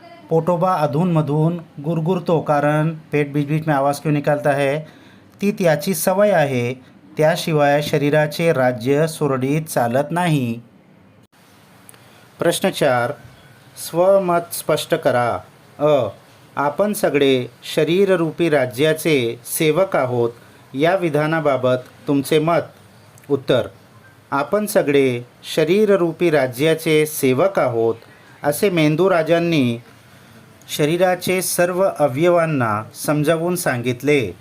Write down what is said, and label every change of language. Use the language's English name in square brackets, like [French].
[Marathi] पोटोबा अधूनमधून गुरगुरतो कारण [Hindi] पेट बीच बीच में आवाज़ क्यों निकालता है? [Marathi] ती त्याची सवय आहे, त्याशिवाय शरीराचे राज्य सुरळीत चालत नाही। प्रश्न 4, स्वमत स्पष्ट करा। आपण सगळे शरीररूपी राज्याचे सेवक आहोत या विधानाबाबत तुमचे मत। उत्तर, आपण सगळे शरीररूपी राज्याचे सेवक आहोत असे मेंदू राजांनी शरीराचे सर्व अवयवांना समजावून सांगितले।